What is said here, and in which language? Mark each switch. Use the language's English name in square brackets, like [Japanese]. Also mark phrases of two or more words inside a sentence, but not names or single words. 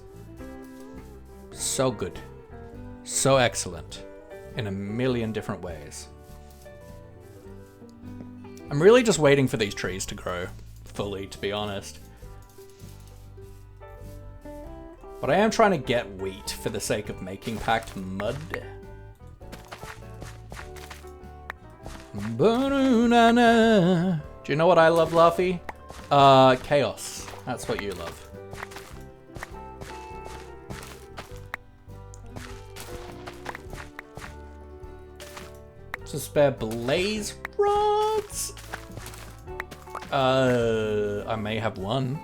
[English] So good. So excellent. In a million different ways. I'm really just waiting for these trees to grow fully, to be honest. But I am trying to get wheat for the sake of making packed mud. Ba-doo-na-na. Do you know what I love, Luffy? Chaos. That's what you love. Some spare blaze rods? I may have one.